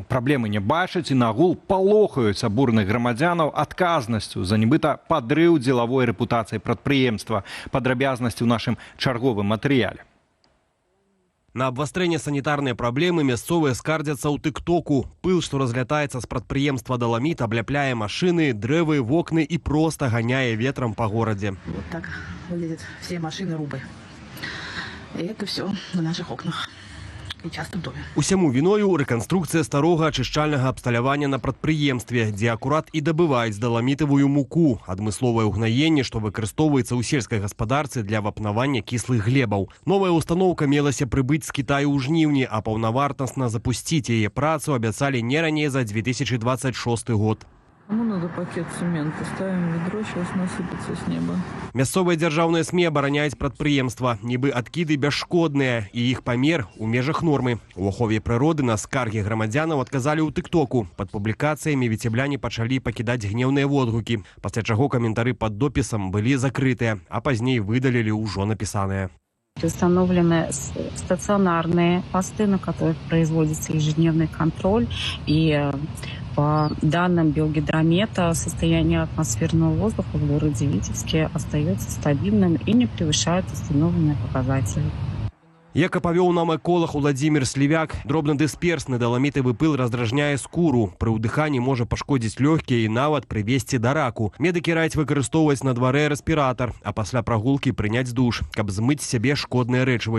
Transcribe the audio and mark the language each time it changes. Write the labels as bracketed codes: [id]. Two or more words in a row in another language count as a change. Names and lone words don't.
[be] Праблемы не бачаць і нагул палохаюць абурных грамадзянаў адказнасцю за нібыта падрыў дзелавой рэпутацыі прадпрыемства. Падрабязнасці ў нашым чарговым матэрыяле. На абвастрэнне санітарнай праблемы мясцовыя скардзяцца ў тык-току. Пыл, што разлятаецца з прадпрыемства «Даламіт», абляпляе машыны, дрэвы, вокны і проста ганяе ветрам па горадзе. [ru] Вот так выглядят все машины Рубы. И это все в наших окнах. І часто в доме. [be] Усяму віною рэканструкцыя старога ачышчальнага абсталявання на прадпрыемстве, дзе акурат і дабываюць даламітавую муку, адмысловае ўгнаенне, што выкарыстоўваецца ў сельскай гаспадарцы для вапнавання кіслых глебаў. Новая устаноўка мелася прыбыць з Кітаю ў жніўні, а паўнавартасна запусціць яе працу абяцалі не раней за 2026 год. [ru] Кому надо пакет цемента? Ставим ведро, сейчас насыпется с неба. [be] Мясцовыя дзяржаўныя СМІ абараняюць прадпрыемства, нібы адкіды бясшкодныя і іх памер у межах нормы. У ахове прыроды на скаргі грамадзянаў адказалі ў тык-току. Пад публікацыямі віцебляне пачалі пакідаць гнеўныя водгукі, пасля чаго каментары пад допісам былі закрытыя, а пазней выдалілі ўжо напісаныя. [ru] Установлены стационарные посты, на которых производится ежедневный контроль, и по данным Белгидромета состояние атмосферного воздуха в городе Витебске остается стабильным и не превышает установленные показатели. [be] Як апавёў нам эколог Уладзімір Слівяк, дробнадысперсны даламітавы пыл раздражняе скуру. Пры ўдыханні можа пашкодзіць лёгкія і нават прывесці да раку. Медыкі раяць выкарыстоўваць на дварэ рэспіратар, а пасля прагулкі прыняць душ, каб змыць сябе шкодныя рэчывы.